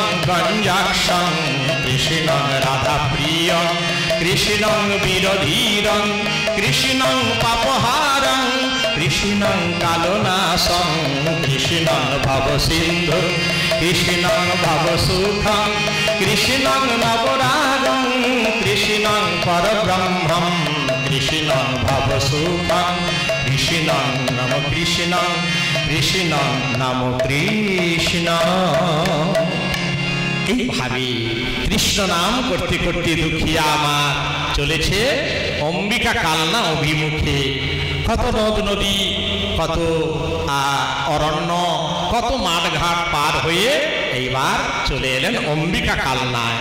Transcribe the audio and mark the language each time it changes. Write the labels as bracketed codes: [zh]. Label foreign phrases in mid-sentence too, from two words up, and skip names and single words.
[sa] গঞ্জাক্ষং কৃষ্ণং রাধাপ্রিয়ং কৃষ্ণং বীরধীরং কৃষ্ণং পাপহারং কৃষ্ণং কালনাশং কৃষ্ণং ভবসিন্ধু কৃষ্ণং ভবসুখং কৃষ্ণং নবরাগং কৃষ্ণং পরব্রহ্মম কৃষ্ণং ভবসুখং কৃষ্ণং নম কৃষ্ণং কৃষ্ণং নম কৃষ্ণ। [bn] এইভাবে কৃষ্ণ নাম করতে করতে দুঃখিয়া আমার চলেছে অম্বিকা কালনা অভিমুখে। কত নদ নদী, কত অরণ্য, কত মাঠঘাট পার হয়ে এইবার চলে এলেন অম্বিকা কালনায়।